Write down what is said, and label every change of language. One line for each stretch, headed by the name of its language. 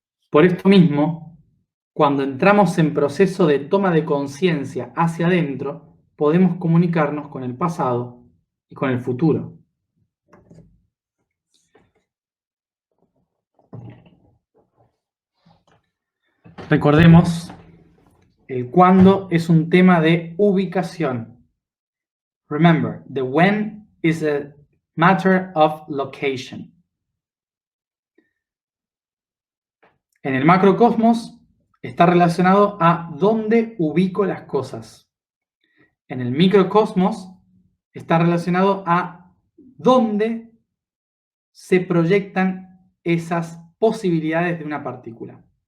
Spanish: Por esto mismo, cuando entramos en proceso de toma de conciencia hacia adentro, podemos comunicarnos con el pasado y con el futuro. Recordemos, el cuándo es un tema de ubicación.
English: Remember, the when is a matter of location.
Spanish: En el macrocosmos está relacionado a dónde ubico las cosas. En el microcosmos está relacionado a dónde se proyectan esas posibilidades de una partícula.